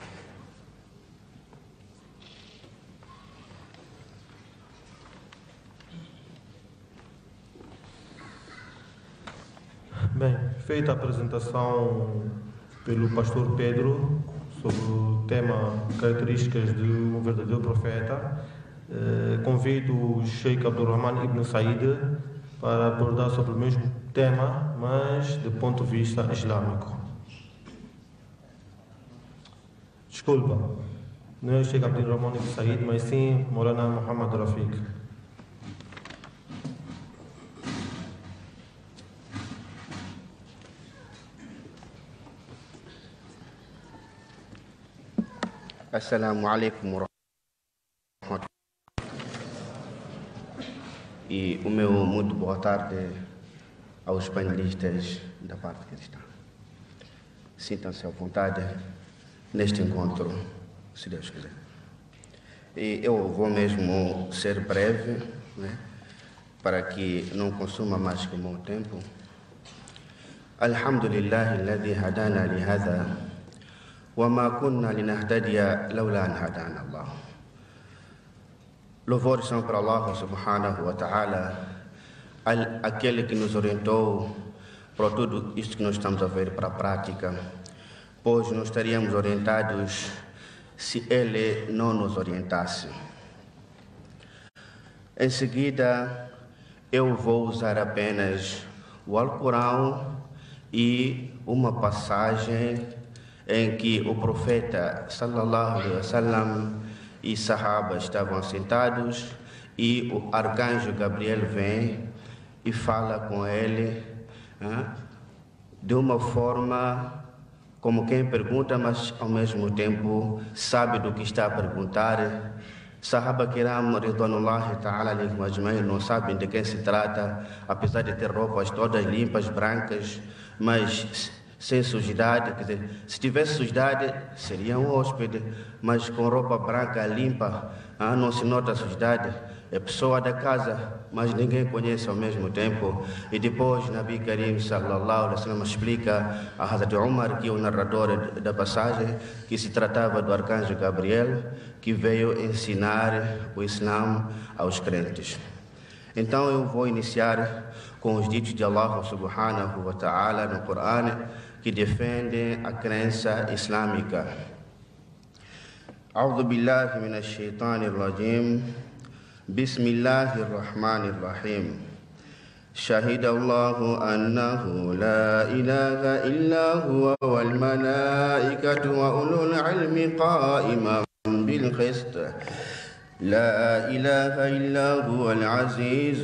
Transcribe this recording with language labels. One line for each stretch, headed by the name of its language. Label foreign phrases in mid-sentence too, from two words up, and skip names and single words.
Portuguese: Bem, feita a apresentação pelo pastor Pedro sobre o tema características de um verdadeiro profeta, convido o Sheikh Abdurrahman Ibn Said para abordar sobre o mesmo tema, mas do ponto de vista islâmico. Desculpa, não é o Sheikh Abdurrahman Ibn Said, mas sim Maulana Muhammad Rafiq.
Arabic: السلام عليكم ورحمة الله.
Portuguese: E o meu muito boa tarde aos painelistas da parte cristã. Sintam-se à vontade neste encontro, se Deus quiser. E eu vou mesmo ser breve, né, para que não consuma mais que o meu tempo.
Arabic: الحمد لله الذي هدانا لهذا وَمَا كُنَّا لِنَهْتَدِيَ لَوْلَا أَنْ هَدَانَا اللَّهُ.
Portuguese: Louvores são para Allah
Arabic: سبحانه وتعالى,
Portuguese: aquele que nos orientou para tudo isto que nós estamos a ver para a prática, pois não estaríamos orientados se Ele não nos orientasse. Em seguida, eu vou usar apenas o Alcorão e uma passagem em que o profeta
Arabic: صلى الله عليه وسلم
Portuguese: e sahabas estavam sentados e o arcanjo Gabriel vem e fala com ele de uma forma como quem pergunta, mas ao mesmo tempo sabe do que está a perguntar.
Arabic: صحابة كرام رضوان الله تعالى عليهم أجمعين
Portuguese: não sabem de quem se trata, apesar de ter roupas todas limpas, brancas, mas sem sujidade. Quer dizer, se tivesse sujidade seria um hóspede, mas com roupa branca limpa, não se nota a sujidade. É pessoa da casa, mas ninguém conhece ao mesmo tempo. E depois
Arabic: نبي كريم صلى الله عليه وسلم
Portuguese: explica a Hazrat Umar, que é o narrador da passagem, que se tratava do arcanjo Gabriel, que veio ensinar o Islã aos crentes. Então eu vou iniciar com os ditos de Allah
Arabic: سبحانه وتعالى
Portuguese: no Corão, que defendem a crença islâmica.
Arabic: أعوذ بالله من الشيطان الرجيم. بسم الله الرحمن الرحيم. شهد الله أنه لا إله إلا هو والملائكة وأولو العلم قائما بالقسط لا إله إلا هو العزيز